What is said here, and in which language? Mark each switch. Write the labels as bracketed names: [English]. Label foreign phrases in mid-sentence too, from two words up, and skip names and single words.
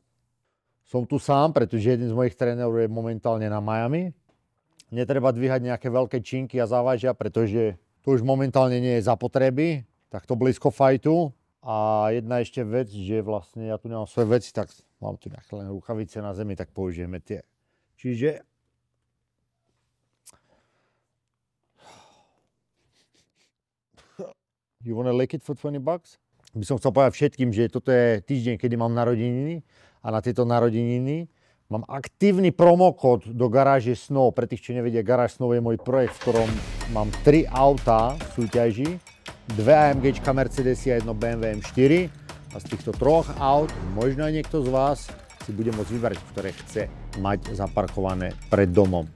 [Slovak] Som tu sám, pretože jeden z mojich trénerov je momentálne na Miami. Netreba dvíhať nejaké veľké činky a závažia, pretože to už momentálne nie je zapotreby. Takto blízko fajtu. A jedna ešte vec, že vlastne ja tu nemám svoje veci, tak mám tu nejaké len rukavice na zemi, tak použijeme tie. [English] Čiže you wanna lick it for $20? [Slovak] By som chcel povedať všetkým, že toto je týždeň, kedy mám narodeniny a na tieto narodeniny mám aktívny promokód do garáže Snow. Pre tých, čo nevedia, garáž Snow je môj projekt, v ktorom mám 3 autá v súťaži, 2 AMGčka Mercedesy a 1 BMW M4 a z týchto 3 aut možno aj niekto z vás si bude môcť vybrať, ktoré chce mať zaparkované pred domom.